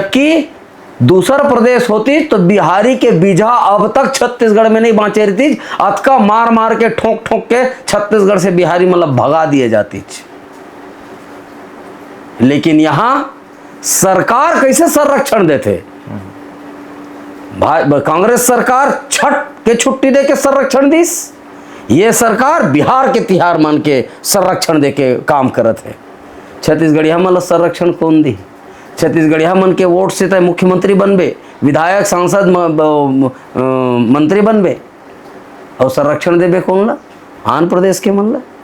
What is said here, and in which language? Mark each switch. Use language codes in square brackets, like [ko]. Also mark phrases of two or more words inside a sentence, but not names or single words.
[hne] जबकि दूसरा प्रदेश होती तो बिहारी के बीजा अब तक छत्तीसगढ़ में नहीं बाँचे रहती, अतका मार मार के ठोक ठोक के छत्तीसगढ़ से बिहारी मतलब भगा दिए जाती। लेकिन यहां सरकार कैसे संरक्षण देते, कांग्रेस सरकार छठ के छुट्टी दे के संरक्षण दीस, ये सरकार बिहार के तिहार मान के संरक्षण दे के काम करत है। छत्तीसगढ़िया मतलब संरक्षण कौन दी, छत्तीसगढ़िया मन के वोट से तय मुख्यमंत्री बनबे, विधायक सांसद मंत्री बनबे, और संरक्षण देबे कौन ला, आंध्र प्रदेश के मन ला।